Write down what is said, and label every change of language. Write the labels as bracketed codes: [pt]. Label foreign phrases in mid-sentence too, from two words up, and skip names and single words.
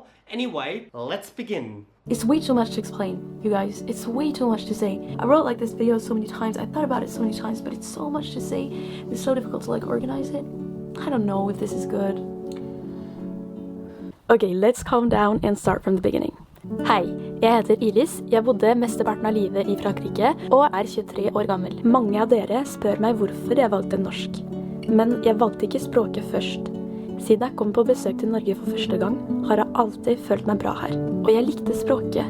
[en] Anyway, let's begin. It's way too much to explain, you guys. It's way too much to say. I wrote this video so many times, I thought about it so many times, but it's so much to say. It's so difficult to organize it. I don't know if this is good. Okay, let's calm down and start from the beginning. [no] Hei, jeg heter Ilys, jeg bodde mesteparten av livet I Frankrike og 23 år gammel. Mange av dere spør meg hvorfor jeg valgte norsk. Men jeg valgte ikke språket først. Siden jeg kom på besøk til Norge for første gang, har jeg alltid følt meg bra her. Og jeg likte språket.